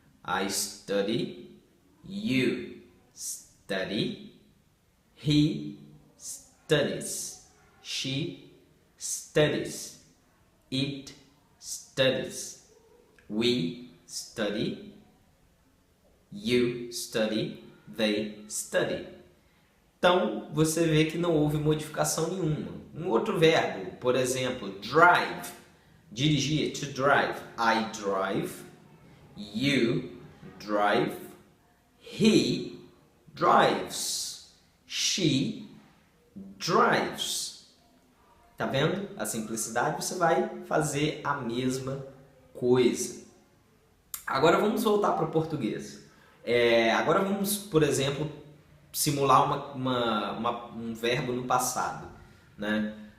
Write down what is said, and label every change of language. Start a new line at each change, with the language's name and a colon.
English: I study, you study, he studies, she studies, it studies, we study, you study, they study.
Portuguese: Então, você vê que não houve modificação nenhuma. Um outro verbo, por exemplo, drive, dirigir, to drive.
English: I drive, you drive, he drives, she drives.
Portuguese: Tá vendo? A simplicidade, você vai fazer a mesma coisa. Agora vamos voltar para o português. Agora vamos, por exemplo, simular um verbo no passado, né?